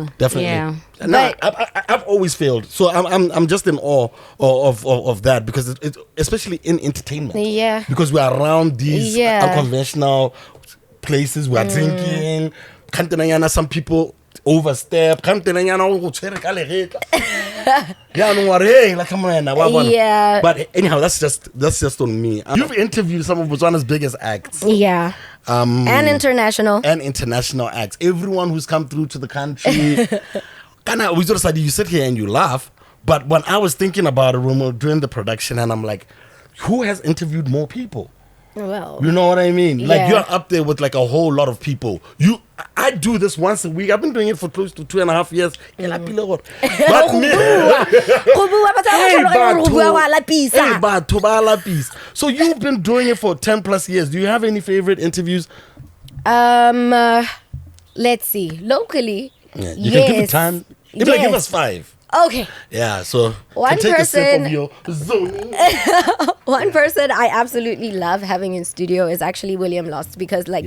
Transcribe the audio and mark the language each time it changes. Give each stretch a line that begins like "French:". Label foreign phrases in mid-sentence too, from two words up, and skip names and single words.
English: Definitely. Yeah. No, I've always failed, so I'm just in awe of that because it especially in entertainment. Yeah. Because we are around these Yeah. unconventional places. We are drinking. Kantenanyana, some people overstep.
Tswana: Kantenanyana, oh, tshwere ka legetla.
English: Yeah, no worry. Like, come on,
Tswana: wa bona.
English: Yeah. But anyhow, that's just on me. You've interviewed some of Botswana's biggest acts. Yeah. And international. And international acts. Everyone who's come through to the country. Kana, we sort of you sit here and you laugh, but when I was thinking about it when we were doing the production, and I'm like, who has interviewed more people? Well, You know what I mean? Like Yeah. you're up there with like a whole lot of people. I do this once a week. I've been doing it for close to 2.5 years. But me,
Tswana: Hey, batho ba lapisa.
English: So you've been doing it for 10 plus years. Do you have any favorite interviews? let's see. Locally, Yeah, you can give it yes. time. Give Yes. us 5. Okay. Yeah, so One can take a sip person- of your zoning. One person I absolutely love having in studio is actually William Lost because, like,